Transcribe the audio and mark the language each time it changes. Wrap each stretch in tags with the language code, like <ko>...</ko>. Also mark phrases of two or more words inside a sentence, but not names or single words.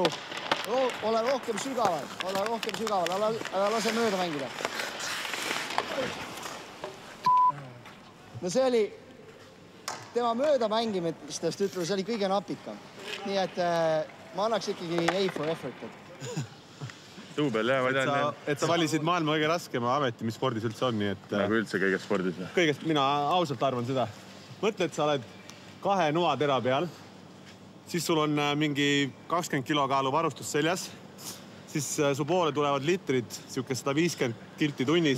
<et>Ole rohkem sügaval. Ära lase mööda mängida. No see oli tema mööda mängimistest, ütleme, see oli kõige napikam. Nii et ma annaks ikkagi</et> <en>A for effort.</en> <et>Duubel, jah, ma tean. Et sa valisid maailma kõige raskema ameti, mis spordis üldse on, nii et... Nagu üldse kõigest spordis. Kõigest, mina ausalt arvan seda. Mõtle, et sa oled 2 noatera peal, siis sul on mingi 20 kilokaalu varustus seljas, siis su poole tulevad litrid, siuke 150 kilti tunnis.</et>